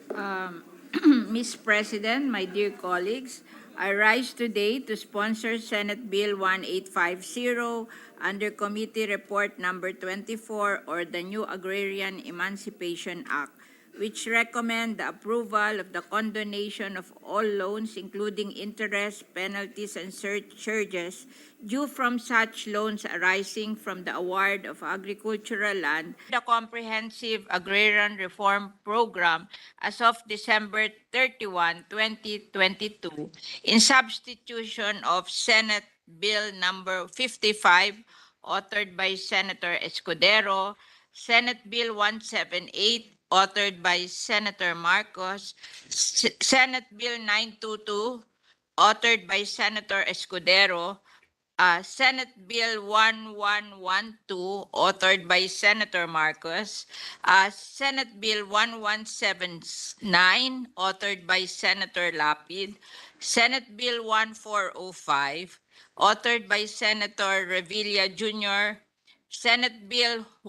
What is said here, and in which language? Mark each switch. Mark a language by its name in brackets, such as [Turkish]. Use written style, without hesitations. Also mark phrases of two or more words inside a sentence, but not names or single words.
[English] President, my dear colleagues, I rise today to sponsor Senate Bill 1850 under Committee Report Number 24, or the new Agrarian Emancipation Act, which recommend the approval of the condonation of all loans, including interest, penalties, and surcharges due from such loans arising from the award of agricultural land. The Comprehensive Agrarian Reform Program as of December 31, 2022, in substitution of Senate Bill number 55, authored by Senator Escudero, Senate Bill 178, authored by Senator Marcos, Senate Bill 922, authored by Senator Escudero, Senate Bill 1112, authored by Senator Marcos, Senate Bill 1179, authored by Senator Lapid, Senate Bill 1405, authored by Senator Revilla Jr., Senate Bill